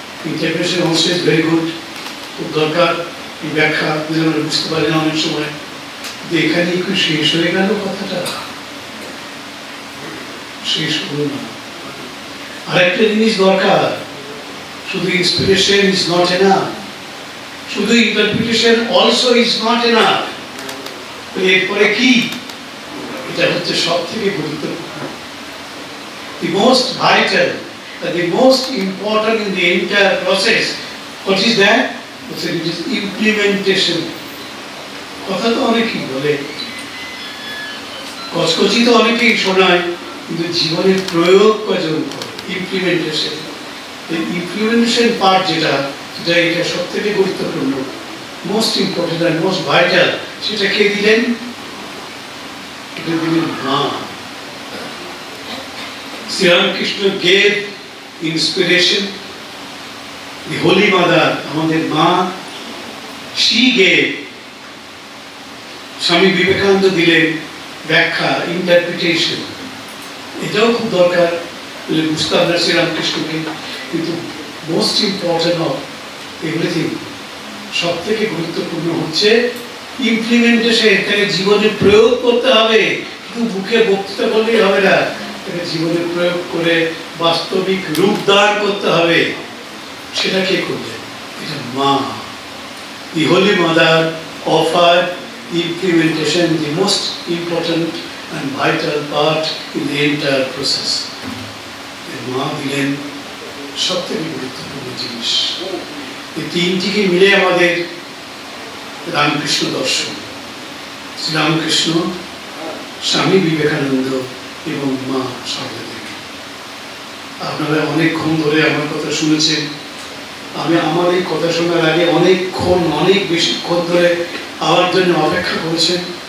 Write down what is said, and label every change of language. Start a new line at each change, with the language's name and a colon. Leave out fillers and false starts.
English: interpretation also is very good,
Bangla: খুব দরকার। এই ব্যাখ্যা আমরা বুঝতে পারি না অনেক সময়, এখানে একটু শেষ হয়ে গেল কথাটা, শেষ হলো না। আরেকটা জিনিস দরকার, শুধু
English: inspiration is not enough,
Bangla: শুধু
English: Interpretation also is not enough.
Bangla: এরপরে কি? এটা হচ্ছে সব থেকে গুরুত্বপূর্ণ,
English: the most vital, the most important in the entire process. What is that? It is implementation.
Bangla: কথা তো অনেকেই বলে, কচকচি তো অনেকেই শোনায়, কিন্তু জীবনের প্রয়োগ কজন করে, ইমপ্লিমেন্টেশন। এই ইমপ্লিমেন্টেশন পার্ট যেটা এটা সব থেকে গুরুত্বপূর্ণ,
English: most important
Bangla: আর
English: Most vital.
Bangla: সেটা কে দিলেন? এটা দিলেন মা।
English: Sri Ramakrishna gave inspiration, the Holy Mother,
Bangla: আমাদের মা,
English: she gave, Swami Vivekananda
Bangla: দিলেন ব্যাখ্যা,
English: Interpretation.
Bangla: এটাও খুব দরকার, বুঝতে আমরা শ্রীরামকৃষ্ণকে। কিন্তু
English: most important of everything,
Bangla: সব থেকে গুরুত্বপূর্ণ হচ্ছে ইমপ্লিমেন্টেশন। এটাকে জীবনে প্রয়োগ করতে হবে, শুধু মুখে বক্তৃতা করলেই হবে না, এটাকে জীবনে প্রয়োগ করে বাস্তবিক রূপ দান করতে হবে। সেটা কে করবে? এটা মা।
English: The Holy Mother offered implementation, the most important and vital part in the entire process.
Bangla: মা দিলেন সব থেকে গুরুত্বপূর্ণ জিনিস। এই তিনটিকে মিলে আমাদের রামকৃষ্ণ দর্শন। শ্রীরামকৃষ্ণ, স্বামী বিবেকানন্দ এবং মা সারদা দেবী। আপনারা অনেকক্ষণ ধরে আমার কথা শুনেছেন। আমি আমার এই কথা শোনার আগে অনেক বেশিক্ষণ ধরে আমার জন্য অপেক্ষা করেছেন।